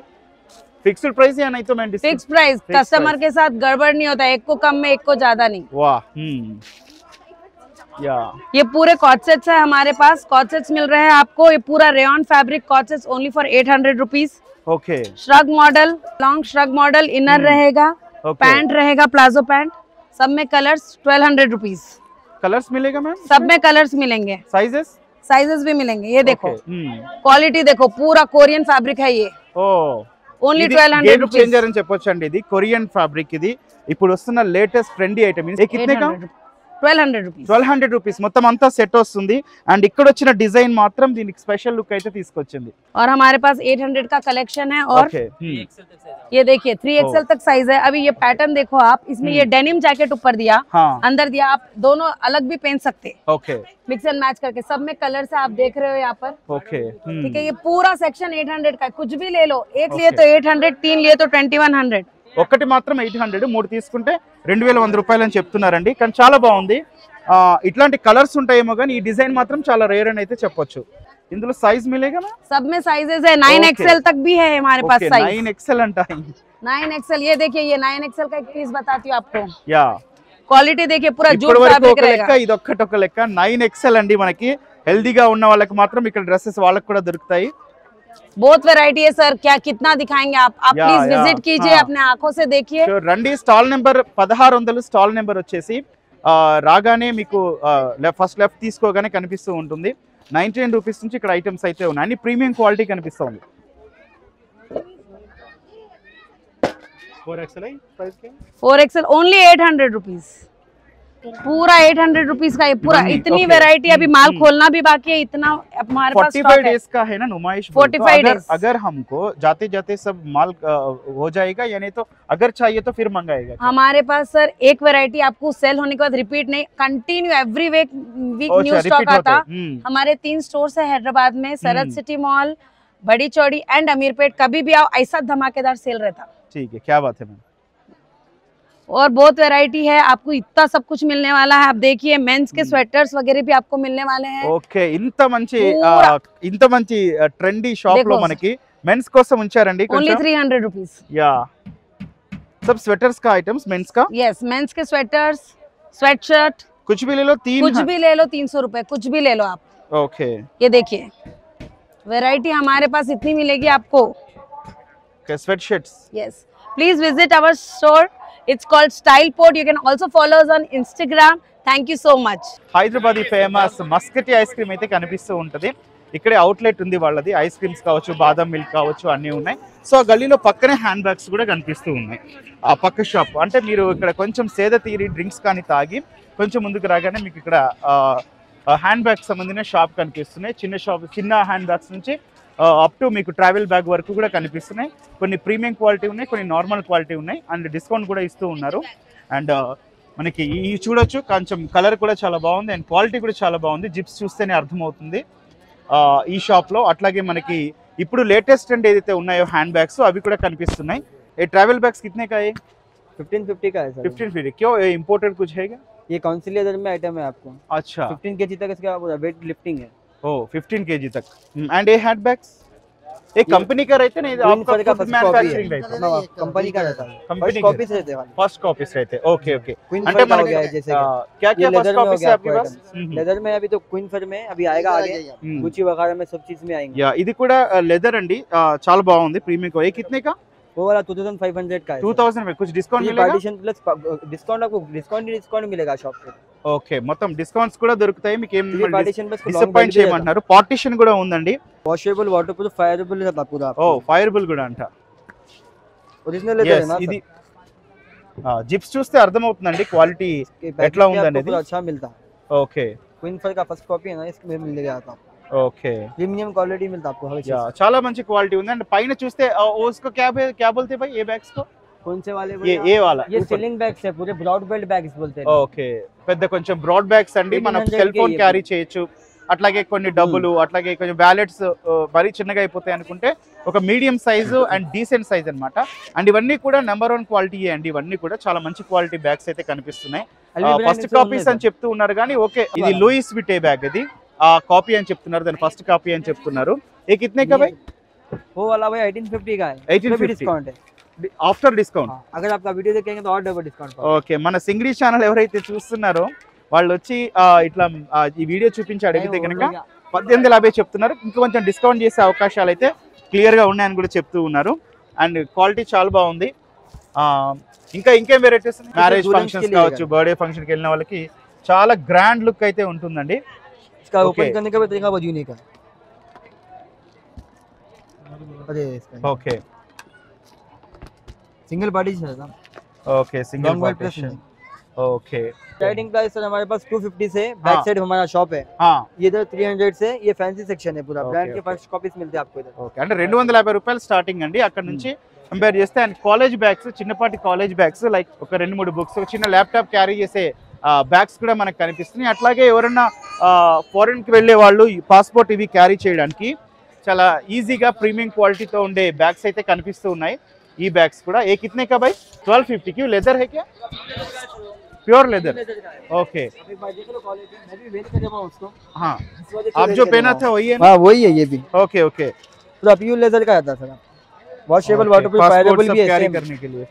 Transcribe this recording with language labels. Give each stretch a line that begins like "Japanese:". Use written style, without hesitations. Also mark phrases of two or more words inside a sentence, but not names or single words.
English: fixed price
Hindi: या नहीं तो मैं
English: fix price.
Hindi: कस्टमर के साथ गड़बड़ नहीं होता, एक को कम में एक को ज्यादा नहीं. वाह. या ये पूरे
English: cot sets
Hindi: है हमारे पास.
English: cot sets
Hindi: मिल रहे हैं आपको. ये पूरा
English: rayon fabric cot sets only for
Hindi: 800 रुपीस. ओके.
English: shrug model, long shrug model,
Hindi: इनर रहेगा, Okay. पैंट रहेगा,
English: palazzo pant.
Hindi: सब में कलर्स 1200 रुपीस. कलर्स मिलेगा मैम? सब में कलर्स मिलेंगे, साइजेस? साइजेस भी मिलेंगे. ये देखो Okay. क्वालिटी देखो, पूरा
English: Korean fabric
Hindi: है ये. ఓ ओनली
Telugu: ఇది
Hindi: 1200
Telugu: గేమ్
Hindi: रुपीस.
Telugu: చేంజర్ అని చెప్పొచ్చు అండి. ఇది కొరియన్ ఫ్యాబ్రిక్. ఇది ఇప్పుడు వస్తున్న
English: latest trendy item.
Hindi: ఇది कितने का? 1200 रुपीस.
Telugu: 1200 రూపీస్ మొత్తం అంతా సెట్ వస్తుంది. అండ్ ఇక్కడ వచ్చిన డిజైన్ మాత్రం దీనికి స్పెషల్ లుక్ అయితే తీసుకొచ్చింది.
Hindi: और हमारे पास 800 का कलेक्शन है. और
Telugu: ఓకే.
Hindi: ये देखिए 3XL तक साइज है. अभी ये पैटर्न देखो आप, इसमें ये डेनिम जैकेट ऊपर दिया, हाँ. अंदर दिया. आप दोनों अलग भी पहन सकते,
Telugu: ఓకే.
English: mix and match
Hindi: करके. सब में कलर्स है, आप देख रहे हो यहाँ पर.
Telugu: ఓకే.
Hindi: ठीक है. ये पूरा सेक्शन 800 का है. कुछ भी ले लो, एक लिए तो 800, 3 लिए तो 2100.
Telugu: ఒక్కటి మాత్రం 800, మూడు తీసుకుంటే 2100 రూపాయలు అని చెప్తున్నారండి. కానీ చాలా బాగుంది. ఇట్లాంటి కలర్స్ ఉంటాయేమో కానీ ఈ డిజైన్ మాత్రం చాలా రేర్ అని అయితే చెప్పొచ్చు. ఇందులో సైజ్ మిలేగా?
Hindi: सब में साइजेस है. 9XL तक भी है हमारे पास साइज.
Telugu: 9XL అంట. 9XL.
Hindi: ये देखिए, ये 9XL का एक पीस बताती हूँ आपको.
Telugu: యా
Hindi: क्वालिटी देखिए, पूरा जूट
Telugu: ఇప్పటి వరకు
Hindi: फैब्रिक
Telugu: ఒక లెక్క,
Hindi: रहेगा.
Telugu: ఇది ఒక్కటి ఒక లెక్క. 9XL అండి. మనకి హెల్దీగా ఉన్న వాళ్ళకి మాత్రం ఇక్కడ డ్రెస్సెస్ వాళ్ళకి కూడా దొరుకుతాయి.
Hindi: बहुत वैरायटी है सर. क्या कितना दिखाएंगे आप या, प्लीज या, विजिट कीजिए, हाँ. अपने आंखों से देखिए.
Telugu: సో రండి.
English: stall number 1600 stall number
Telugu: వచ్చేసి రాగానే మీకు ఫస్ట్ లెఫ్ట్ తీసుకోగానే కనిపిస్తూ ఉంటుంది. 99 రూపీస్ నుంచి ఇక్కడ ఐటమ్స్ అయితే ఉన్నాయి. అన్ని
English: premium quality
Telugu: కనిపిస్తుంది.
Hindi: 4XL ओनली 800 रुपीस. पूरा 800 रुपीस का. ये पूरा नहीं, इतनी okay. वैरायटी अभी माल खोलना भी बाकी है. इतना हमारे पास 45 स्टॉक है. डेज का है ना नुमाइश. 45 तो days. अगर हमको जाते जाते सब माल हो जाएगा या नहीं तो अगर चाहिए तो फिर मंगाएगा? हमारे पास सर एक वैरायटी आपको सेल होने के बाद रिपीट नहीं,
English: continue every week new stock
Hindi: आता. हमारे 3 स्टोर्स है हैदराबाद में. सरद सिटी मॉल, बड़ी चौड़ी एंड अमीरपेट. कभी भी आओ, ऐसा धमाकेदार सेल रहता. ठीक है, क्या बात है मैम. और बहुत वैरायटी है. आपको इतना सब कुछ मिलने वाला है. आप देखिए मेंस के स्वेटर्स वगैरह भी आपको मिलने वाले हैं.
Telugu: ఓకే.
Hindi: पूरा.
Telugu: ఇంత మంచి
English: trendy shop
Telugu: లో
Hindi: देखो.
Telugu: మనకి మెన్స్ కోసం ఉంచారండి.
Hindi: ओनली 300 रुपीस. या सब स्वेटर्स का आइटम्स मेंस का. यस, मेंस के स्वेटर्स, स्वेटशर्ट, कुछ भी ले लो. 3 कुछ भी ले लो. 300 रुपए. कुछ भी ले लो आप. ओके. ये देखिए वैरायटी हमारे पास इतनी मिलेगी आपको. स्वेट शर्ट्स.
English: Yes, please visit our store. It's called Style Port. You can also follow us on Instagram. Thank you so much.
Telugu: హైదరాబాదీ ఫేమస్ మస్కటి
English: ice cream
Telugu: అయితే కనిపిస్తూ ఉంటుంది. ఇక్కడే అవుట్లెట్ ఉంది వాళ్ళది.
English: ice creams
Telugu: కావచ్చు, బాదం మిల్క్ కావచ్చు, అన్నీ ఉన్నాయి. సో ఆ గల్లీలో పక్కనే
English: hand bags
Telugu: కూడా కనిపిస్తూ ఉన్నాయి. ఆ పక్క షాప్ అంటే మీరు ఇక్కడ కొంచెం సేద తీరి డ్రింక్స్ కానీ తాగి కొంచెం ముందుకు రాగానే మీకు ఇక్కడ హ్యాండ్ బ్యాగ్స్ సంబంధించిన షాప్ కనిపిస్తున్నాయి. చిన్న హ్యాండ్ బ్యాగ్స్ నుంచి అప్ టు మీకు ట్రావెల్ బ్యాగ్ వరకు కూడా కనిపిస్తున్నాయి. కొన్ని ప్రీమియం క్వాలిటీ ఉన్నాయి, కొన్ని నార్మల్ క్వాలిటీ ఉన్నాయి. అండ్ డిస్కౌంట్ కూడా ఇస్తూ ఉన్నారు. అండ్ మనకి ఈ చూడొచ్చు, కొంచెం కలర్ కూడా చాలా బాగుంది అండ్ క్వాలిటీ కూడా చాలా బాగుంది. జిప్స్ చూస్తేనే అర్థమవుతుంది ఈ షాప్లో. అట్లాగే మనకి ఇప్పుడు లేటెస్ట్ అండ్ ఏదైతే ఉన్నాయో హ్యాండ్ బ్యాగ్స్ అవి కూడా కనిపిస్తున్నాయి.
Hindi: ये ट्रैवल बैग्स कितने का है? 1550 का है सर. 1550. क्यों, ये इम्पोर्टेड कुछ है क्या? ये कौन सी लेदर में आइटम है आपको? अच्छा. 15 kg तक इसका वेट लिफ्टिंग है. ओह 15 kg तक. एंड ये हैंड बैग्स एक कंपनी का रहते नहीं, आपका खुद मैन्युफैक्चरिंग रहता है? कंपनी का रहता है. कंपनी कॉपीज रहते हैं. फर्स्ट कॉपीज रहते हैं. ओके ओके. क्वीन
Telugu: అంటే
Hindi: फर का हो
Telugu: మనకి
Hindi: गया है जैसे क्या क्या ये फर्स्ट लेदर में हो कॉपीज गया है आपके आपको पास? आइटम. लेदर में अभी तो क्वीन फर में अभी आएगा आगे. गुची वगैरह में सब चीज में आएंगे.
Telugu: యా ఇది కూడా లెదర్ అండి. చాలా బాగుంది. ప్రీమియం
Hindi: को ये कितने का? वो वाला 2500 का है. 2000 में कुछ डिस्काउंट मिलेगा?
English: partition plus discount
Hindi: आपको डिस्काउंट मिलेगा शॉप पे.
Telugu: ఓకే. మొత్తం డిస్కౌంట్స్ కూడా దొరుకుతాయి మీకు. ఏం
English: partition plus
Telugu: డిసప్పాయింట్ చేయమంటున్నారు? పార్టిషన్ కూడా ఉందండి.
English: washable waterproof fireable
Hindi: रहता पूरा.
Telugu: ఓ ఫైరబుల్ కూడా అంట.
Hindi: ओरिजिनल लेदर है ना.
Telugu: ఇది జిప్స్ చూస్తే అర్థమవుతుందండి క్వాలిటీ ఎట్లా ఉందనేది.
Hindi: पूरा अच्छा मिलता है.
Telugu: ఓకే.
Hindi: क्वीन फर का
English: first copy
Hindi: है ना, इसमें मिल जाता है.
Telugu: ఓకే
English: premium quality
Hindi: मिलता है आपको हर चीज।
Telugu: చాలా మంచి క్వాలిటీ ఉంది అండ్ పైన చూస్తే
Hindi: उसको क्या बोलते हैं भाई ये बैग्स को कौन से वाले ये वाला ये सीलिंग बैग्स है पूरे ब्रॉड बेल्ट बैग्स बोलते हैं।
Telugu: ఓకే పెద్ద కొంచెం బ్రాడ్ బ్యాగ్స్ అండి మనం 1800 సెల్ ఫోన్ కి క్యారీ చేయొచ్చు అట్లాగే కొన్ని డబ్బులు అట్లాగే కొంచెం వ్యాలెట్స్ మరీ చిన్నగా అయిపోతాయి అనుకుంటే ఒక మీడియం సైజు అండ్ డీసెంట్ సైజ్ అన్నమాట అండ్ ఇవన్నీ కూడా నెంబర్ 1 క్వాలిటీ అండి ఇవన్నీ కూడా చాలా మంచి క్వాలిటీ బ్యాగ్స్ అయితే కనిపిస్తున్నాయి ఫస్ట్ కాపీస్ అని చెప్తూ ఉన్నారు కానీ ఓకే ఇది లూయిస్ విటే బ్యాగ్ ఇది ఆ కాపీ అని చెప్తున్నారు దాని ఫస్ట్ కాపీ అని చెప్తున్నారు ఏ
Hindi: कितने का भाई वो वाला भाई 1850 का है 1850 डिस्काउंट है
English: after discount
Hindi: अगर आपका वीडियो देखेंगे तो और डबल डिस्काउंट
Telugu: ఓకే మన సింగిడి ఛానల్ ఎవరైతే చూస్తున్నారో వాళ్ళు వచ్చి ఇట్లా ఈ వీడియో చూపించి అడిగితే కనుక 1850 చెప్తున్నారు ఇంకా కొంచెం డిస్కౌంట్ చేసే అవకాశాలు అయితే క్లియర్ గా ఉన్నాయని కూడా చెప్తూ ఉన్నారు అండ్ క్వాలిటీ చాలా బాగుంది ఇంకా ఇంకేం వెరైటీస్ మ్యారేజ్ ఫంక్షన్స్ కావచ్చు బర్త్డే ఫంక్షన్ కి వెళ్ళిన వాళ్ళకి చాలా గ్రాండ్ లుక్ అయితే ఉంటుందండి
Hindi: इसका ओपन करने का भी तरीका बहुत यूनिक है। अरे ओके सिंगल पार्टी है ना ओके सिंगल पार्टीशन ओके स्टार्टिंग प्राइस सर हमारे पास 250 से बैक साइड हमारा शॉप है। हां ये इधर 300 से ये फैंसी सेक्शन है पूरा ब्रांड के फर्स्ट कॉपीज मिलते हैं आपको इधर।
Telugu: ఓకే అంటే 250 రూపాయలు స్టార్టింగ్ అండి అక్కడ నుంచి కంపేర్ చేస్తే అండ్ కాలేజ్ బ్యాగ్స్ చిన్నపాటి కాలేజ్ బ్యాగ్స్ లైక్ ఒక 2-3 బుక్స్ ఒక చిన్న ల్యాప్టాప్ క్యారీ చేసే బ్యాగ్స్ కూడా మనకు కనిపిస్తున్నాయి అట్లాగే ఎవరైనా ఫారెన్ కి వెళ్ళే వాళ్ళు పాస్పోర్ట్ ఇవి క్యారీ చేయడానికి చాలా ఈజీగా ప్రీమియం క్వాలిటీతో ఉండే బ్యాగ్స్ అయితే కనిపిస్తూ ఉన్నాయి ఈ బ్యాగ్స్ కూడా ఏ
Hindi: कितने का भाई 1250 की लेदर है क्या प्योर लेदर ओके हाँ आप जो पहना था वही है हाँ वही है ये भी ओके ओके पूरा प्योर लेदर का आता है सर
English: washable waterproof fireable
Hindi: भी है कैरी करने के लिए